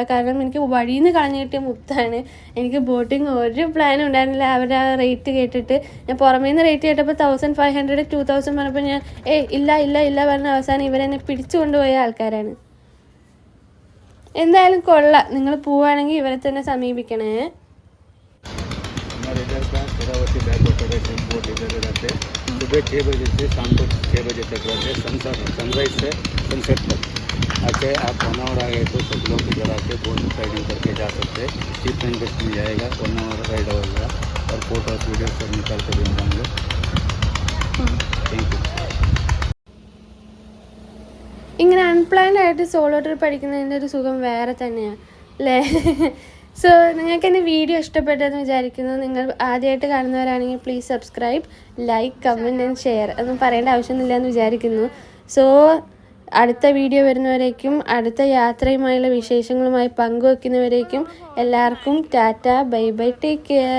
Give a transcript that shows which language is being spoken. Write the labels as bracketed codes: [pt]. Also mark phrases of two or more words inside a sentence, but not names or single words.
[ml] കാരണം എനിക്ക് വഴിയിൽ നിന്ന് കളഞ്ഞു കിട്ടിയ മുത്താണ്. എനിക്ക് ബോട്ടിങ് ഒരു പ്ലാനും ഉണ്ടായിരുന്നില്ല. അവരുടെ ആ റേറ്റ് കേട്ടിട്ട്, ഞാൻ പുറമേ നിന്ന് റേറ്റ് കേട്ടപ്പോൾ 1500 2000 പറഞ്ഞപ്പോൾ ഞാൻ ഇല്ല പറഞ്ഞ അവസാനം ഇവരെന്നെ പിടിച്ചു കൊണ്ടുപോയ ആൾക്കാരാണ്. എന്തായാലും കൊള്ളാം. നിങ്ങൾ പോവുകയാണെങ്കിൽ इवरे തന്നെ സമീപിക്കണേ. [hi] सुबह 6 बजे से शाम को 6 बजे तक रहते हैं, सनराइज से सनसेट तक। अच्छा, आप होनावर आ गए तो सब लोग इधर आके [en] boat riding [hi] करके जा सकते हैं। [en] cheap and best [hi] मिल जाएगा, होनावर राइड होगा और [en] photos video [hi] सब निकाल कर देंगे हम लोग। [en] thank you. [ml] ഇങ്ങനെ അൺപ്ലാൻഡ് ആയിട്ട് [en] solo trip [ml] അടിക്കുന്നതിൻ്റെ ഒരു സുഖം വേറെ തന്നെയാണ് അല്ലേ? സോ നിങ്ങൾക്ക് എൻ്റെ വീഡിയോ ഇഷ്ടപ്പെട്ടെന്ന് വിചാരിക്കുന്നു. നിങ്ങൾ ആദ്യമായിട്ട് കാണുന്നവരാണെങ്കിൽ [en] please subscribe, like, comment and share. [ml] ഒന്നും പറയേണ്ട ആവശ്യമൊന്നുമില്ല എന്ന് വിചാരിക്കുന്നു. സോ അടുത്ത വീഡിയോ വരുന്നവരേക്കും, അടുത്ത യാത്രയുമായുള്ള വിശേഷങ്ങളുമായി പങ്കുവെക്കുന്നവരേക്കും എല്ലാവർക്കും ടാറ്റ, [en] bye bye, take care.